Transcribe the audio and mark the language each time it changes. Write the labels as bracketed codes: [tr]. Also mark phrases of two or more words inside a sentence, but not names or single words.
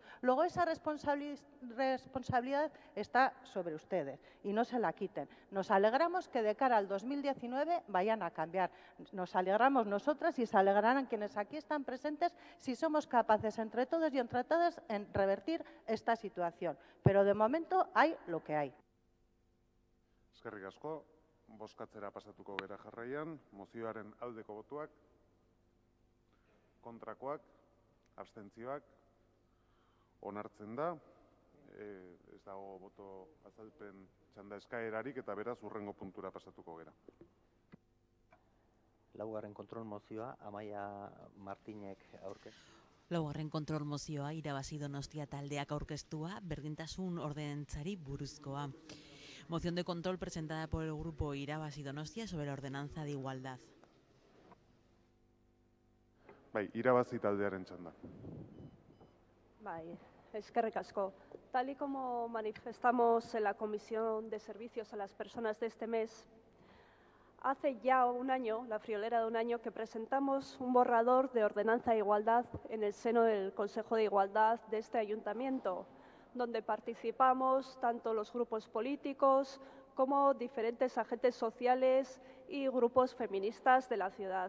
[es] Luego esa responsabilidad está sobre ustedes y no se la quiten. Nos alegramos que de cara al 2019 vayan a cambiar. Nos alegramos nosotras y se alegrarán quienes aquí están presentes si somos capaces entre todos y entre todas en revertir esta situación. Pero de momento hay lo que hay. [eu] Eskerrik asko, bozkatzera pasatuko gera jarraian, mozioaren aldeko botuak, kontrakoak, abstentzioak, onartzen da, ez dago boto azalpen txanda eskaerarik eta beraz hurrengo puntura pasatuko gera. Laugarren kontrol mozioa, Amaia Martinek aurkez. Laugarren kontrol mozioa irabazi Donostia taldeak aurkeztua, berdintasun ordenantzari buruzkoa. [es] Moción de control presentada por el grupo Irabazi Donostia sobre la ordenanza de igualdad. [eu] Bai, irabazi taldearen txanda. Bai, eskerrik asko. [es] Tal y como manifestamos en la Comisión de Servicios a las Personas de este mes, hace ya un año, la friolera de un año, que presentamos un borrador de ordenanza de igualdad en el seno del Consejo de Igualdad de este ayuntamiento, donde participamos tanto los grupos políticos como diferentes agentes sociales y grupos feministas de la ciudad.